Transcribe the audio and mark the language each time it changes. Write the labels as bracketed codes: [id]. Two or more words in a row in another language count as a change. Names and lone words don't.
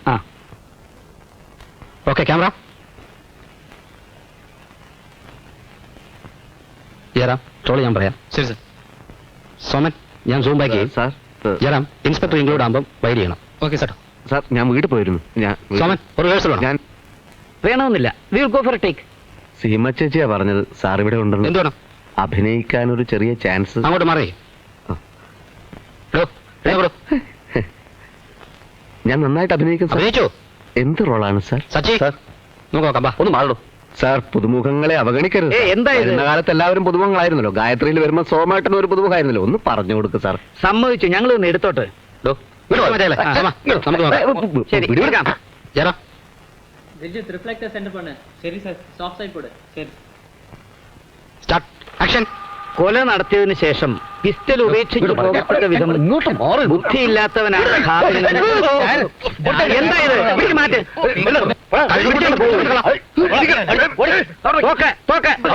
[ml] ആ ഓക്കെ, ക്യാമറ ജയറാം ട്രോള് ഞാൻ പറയാം. ശരി സർ. സോമൻ, ഞാൻ [en] zoom back [ml] ചെയ്യും. സാർ, ജയറാം [en] inspector include [ml] ആകുമ്പോൾ വൈഡ് ചെയ്യണം. ഓക്കെ സാർ. സാർ, ഞാൻ വീട്ടിൽ പോയിരുന്നു. സോമൻ, ഒരു റിഹേഴ്സൽ വേണം. ഞാൻ വേണമെന്നില്ല. [en] we will go for a take. [ml] സീമ ചേച്ചിയാ പറഞ്ഞത് സാർ ഇവിടെ ഉണ്ടെന്ന്. എന്ത് വേണം? അഭിനയിക്കാൻ ഒരു ചെറിയ ചാൻസ്. അങ്ങോട്ട് മാറി. ഞാൻ നന്നായിട്ട് അഭിനയിക്കും സാർ. അഭിനയിച്ചോ? എന്ത് റോളാണ് സാർ? സച്ചി സാർ, നമുക്ക് നോക്കാം. ബാ, ഒന്ന് മാറൂ. സാർ, പുതുമുഖങ്ങളെ അവഗണിക്കരുത്. എന്താ ഇത്? വരുന്ന കാലത്ത് എല്ലാവരും പുതുമുഖങ്ങളായിരുന്നല്ലോ. ഗായത്രിയിൽ വരുമ്പോൾ സോമേട്ടൻ ഒരു പുതുമുഖമായിരുന്നല്ലോ. ഒന്ന് പറഞ്ഞു കൊടുക്ക് സാർ. സമ്മതിച്ചു, ഞങ്ങൾ ഒന്ന് എടുത്തോട്ട്. നമുക്ക് നോക്കാം. ശരി, എടുക്കാം. ജയറാം [ta] விஜித் [en] reflector send [ta] பண்ணு. சரி சார், [en] soft side [ta] போடு. சரி [en] start action. [ml] കൊല നടത്തിയതിനു ശേഷം പിസ്റ്റൽ ഉപേക്ഷിച്ച് പോകത്തക്ക വിധം ബുദ്ധിയില്ലാത്തവനാണ് ഘാതകനെന്ന്. എന്താ ഇത്? പിടിച്ച് മാറ്റ്. തോക്ക്, തോക്ക്.